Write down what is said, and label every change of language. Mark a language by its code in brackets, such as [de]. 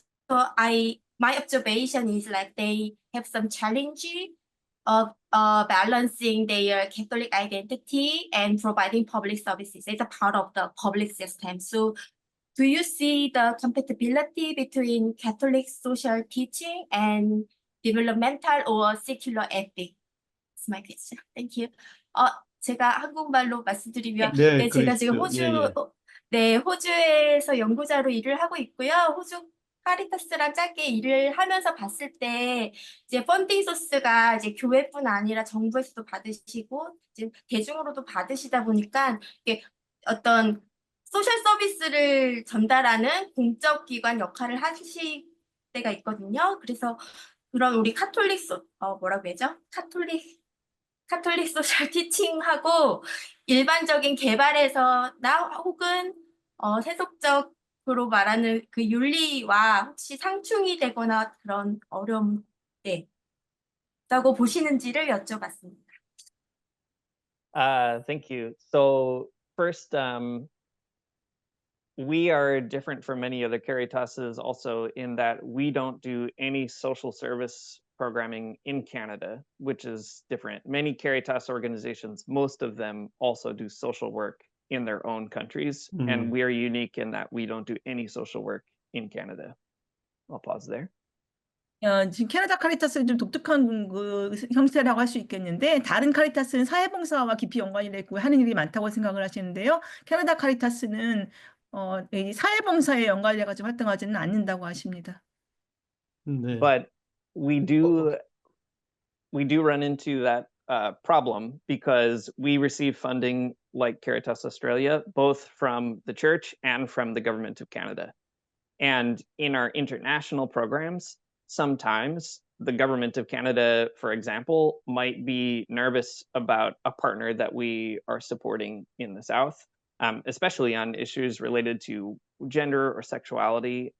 [en] So my observation is like they have some challenge of balancing their Catholic identity and providing public services as a part of the public system. So do you see the compatibility between Catholic social teaching and developmental or secular ethics? That's my question. Thank you. [ko] 제가 한국말로 말씀드리면 제가 지금 호주에서 연구자로 일을 하고 있고요. 호주 카리타스랑 짧게 일을 하면서 봤을 때 이제 펀딩 소스가 이제 교회뿐 아니라 정부에서도 받으시고 이제 대중으로도 받으시다 보니까 이게 어떤 소셜 서비스를 전달하는 공적 기관 역할을 하실 때가 있거든요. 그래서 그런 우리 뭐라고 해야죠? 카톨릭 소셜 티칭하고 일반적인 개발에서나 혹은 세속적으로 말하는 그 윤리와 혹시 상충이 되거나 그런 어려움 있다고 보시는지를 여쭤봤습니다. [en] Thank you. So first, we are different from many other Caritases also in that we don't do any social service programming in Canada, which is different. Many Caritas organizations, most of them also do social work in their own countries, and we are unique in that we don't do any social work in Canada. I'll pause there. [ko] 지금 캐나다 카리타스는 좀 독특한 그 형태라고 할 수 있겠는데 다른 카리타스는 사회봉사와 깊이 연관이 되고 하는 일이 많다고 생각을 하시는데요. 캐나다 카리타스는 이 사회봉사에 연관돼 가지고 활동하지는 않는다고 하십니다. [en] But we do run into that problem because we receive funding like Caritas Australia, both from the church and from the government of Canada. And in our international programs, sometimes the government of Canada, for example, might be nervous about a partner that we are supporting in the South, especially on issues related to gender or sexuality.